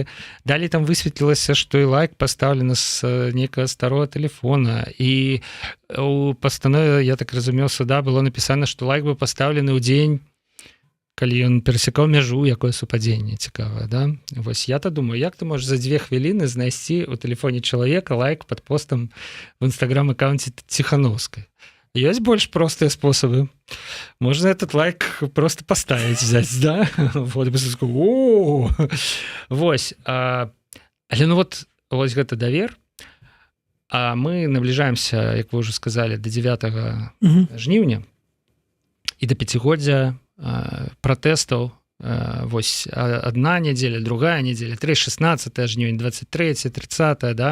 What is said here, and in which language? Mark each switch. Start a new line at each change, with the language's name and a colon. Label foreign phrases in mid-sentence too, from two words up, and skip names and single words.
Belarusian: Далей там высветлілася, што і лайк пастаўлены з нейкага старого тэлефона, і у пастанове, я так разумеў, суда было напісана, што лайк быў пастаўлены ў дзень, калі ён перасекаў мяжу, якое супадзенне цікавае, да? Вось я-то думаю, як ты можаш за 2 хвіліны знайсці ў тэлефоне чалавека лайк пад постам в інстаграм-аккаунце Ціханаўскай? Есть больш простыя спосабы. Можна этот лайк просто поставіць, взять, да? Вот, вось. Але ну вот гэта давер, а мы набліжаемся, як вы ўжо сказалі, до 9 жніўня і до 5годдзя пратэстаў. Вось одна недзеля, другая недзеля, 3, 16 жніўня, 23, 30, да?